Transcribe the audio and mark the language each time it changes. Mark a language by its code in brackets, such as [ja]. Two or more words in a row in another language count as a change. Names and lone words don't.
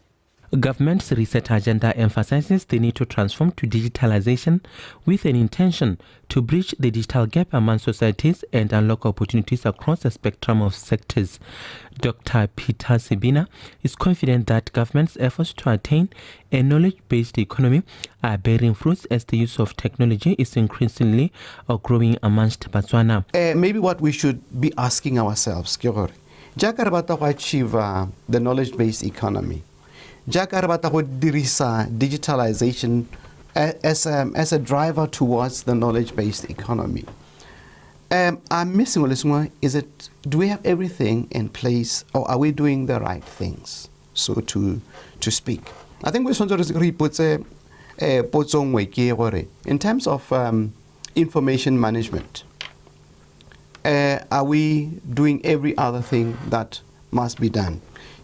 [en] Government's research agenda emphasizes the need to transform to digitalization with an intention to bridge the digital gap among societies and unlock opportunities across a spectrum of sectors. Dr. Peter Sibina is confident that government's efforts to attain a knowledge-based economy are bearing fruits as the use of technology is increasingly growing amongst Botswana. Maybe what we should be asking ourselves, [tn] Jaaka re batla go [en] achieve the knowledge-based economy, [tn] Jaaka re batla go dirisa [en] digitalization as a driver towards the knowledge-based economy. I'm missing do we have everything in place, or are we doing the right things, so to speak? I think we should in terms of information management, are we doing every other thing that must be done?